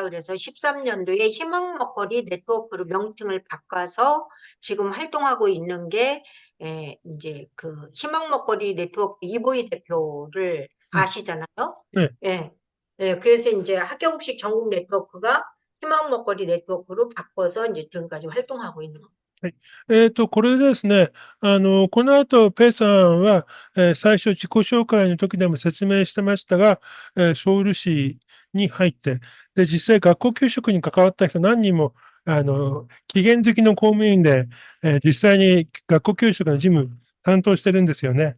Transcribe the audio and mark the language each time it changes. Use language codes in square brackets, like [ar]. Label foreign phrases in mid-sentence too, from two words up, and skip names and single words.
[ko] 그래서 13년도에 희망 먹거리 네트워크로 명칭을 바꿔서 지금 활동하고 있는 게 이제 그 희망 먹거리 네트워크 이보희 대표를 [ja] うん。 [ko] 아시잖아요. [ja] ね。 [ko] 예. 예, 그래서 이제 학교급식 전국 네트워크가 희망 먹거리 네트워크로 바꿔서 이제 지금까지 활동하고 있는 거. [ja] はい。これですね、この後、ペイさんは、最初自己紹介の時でも説明してましたが、ソウル市に入って、で、実際学校給食に関わった人何人も、期限付きの公務員で、実際に学校給食の事務担当してるんですよね。